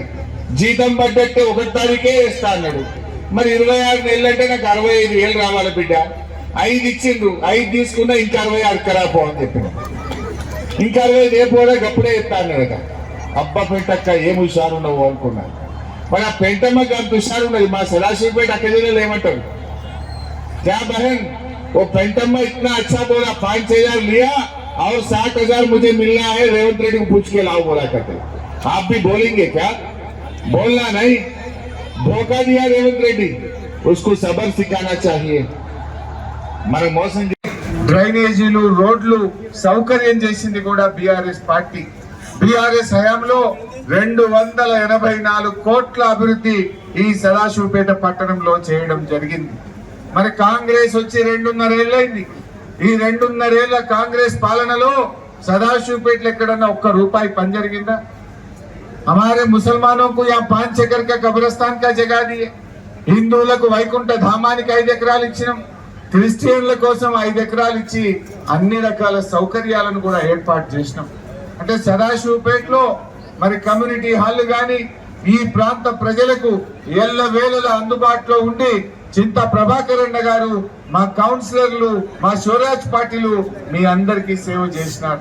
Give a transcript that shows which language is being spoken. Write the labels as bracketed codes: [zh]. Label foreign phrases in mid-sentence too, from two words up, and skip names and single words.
[te] జీతం పడ్డట్టే 1 తారీఖే ఇస్తా అన్నాడు. మరి 26 నెలలు అంటే నాకు 65,000 రావాలి బిడ్డ. 5 ఇచ్చిండ్రు, 5 తీసుకున్నా ఇంకా 66 కరాపో అని చెప్పిన. ఇంకా 65 ఏ పోదా గప్పుడే ఇస్తా అన్నాడు. అబ్బా పెంటక్క ఏం హుషారు ఉండవు అనుకున్నా. మరి ఆ పెంటమ్మకి అంత హుషారు ఉన్నది. మా సదాశివపేట అక్కడిలో ఏమంటారు, [hi] क्या बहन वो पेंटम्मा इतना अच्छा बोला, 5,000 लिया और 60,000 मुझे मिलना है, रेवंत रेड्डी को पूछ के लाओ बोला करते. आप भी बोलेंगे क्या? बोलना नहीं. धोखा दिया रेवंत रेड्डी, उसको सबक सिखाना चाहिए. [te] మన మోసం డ్రైనేజీలు, రోడ్లు సౌకర్యం చేసింది కూడా బీఆర్ఎస్ పార్టీ. బీఆర్ఎస్ హయాంలో 284 కోట్ల అభివృద్ధి ఈ సదాశివపేట పట్టణంలో చేయడం జరిగింది. మరి కాంగ్రెస్ వచ్చి 2.5 ఏళ్ళైంది. ఈ 2.5 ఏళ్ల కాంగ్రెస్ పాలనలో సదాశివపేటలో ఎక్కడన్నా 1 రూపాయి పని జరిగిందా? [hi] हमारे मुसलमानों को यहाँ 5 एकड़ का कब्रिस्तान का जगह दिए, [te] హిందువులకు వైకుంఠ ధామానికి 5 ఎకరాలు ఇచ్చినాం, క్రిస్టియన్ల కోసం 5 ఎకరాలు ఇచ్చి అన్ని రకాల సౌకర్యాలను కూడా ఏర్పాటు చేసినాం. అంటే సదాశివపేటలో మరి [en] community hall [te] గాని ఈ ప్రాంత ప్రజలకు ఎల్లవేళలా అందుబాటులో ఉండి చింతా ప్రభాకర్ అన్న గారు, మా కౌన్సిలర్లు, మా స్వరాజ్ పార్టీలు మీ అందరికీ సేవ చేసినారు.